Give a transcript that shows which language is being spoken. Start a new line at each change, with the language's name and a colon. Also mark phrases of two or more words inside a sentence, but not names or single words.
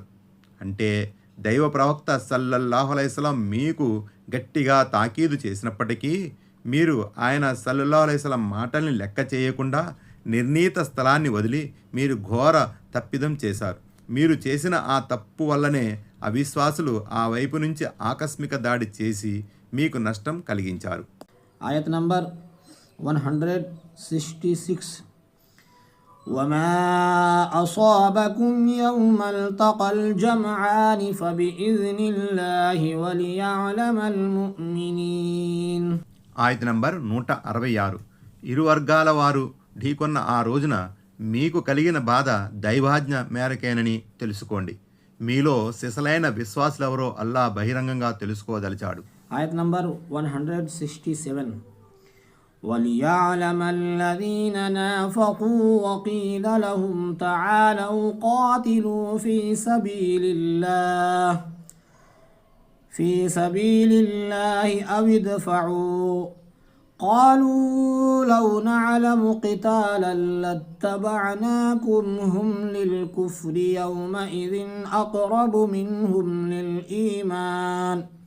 Telugu: అంటే దైవ ప్రవక్త
Arabic: صلى الله عليه وسلم
Telugu: మీకు గట్టిగా తాకీదు చేసినప్పటికీ మీరు ఆయన
Arabic: صلى الله عليه وسلم
Telugu: మాటల్ని లెక్క చేయకుండా నిర్ణీత స్థలాన్ని వదిలి మీరు ఘోర తప్పిదం చేశారు. మీరు చేసిన ఆ తప్పు వల్లనే అవిశ్వాసులు ఆ వైపు నుంచి ఆకస్మిక దాడి చేసి మీకు నష్టం కలిగించారు. ఆయత్ నంబర్ 166.
Arabic: وما أصابكم يوم التقى الجمعان فبإذن الله وليعلم المؤمنين.
Telugu: ఆయత్ నంబర్ 166. ఇరు వర్గాల వారు ఢీకొన్న ఆ రోజున మీకు కలిగిన బాధ దైవాజ్ఞ మేరకేనని తెలుసుకోండి. మీలో సిసలైన విశ్వాసులెవరో అల్లా బహిరంగంగా తెలుసుకోదలిచాడు. ఆయత్ నంబర్ 167.
Arabic: وليعلم الذين نافقوا وقيل لهم تعالوا قاتلوا في سبيل الله أو ادفعوا قالوا لو نعلم قتالا لاتبعناكم هم للكفر يومئذ أقرب منهم للإيمان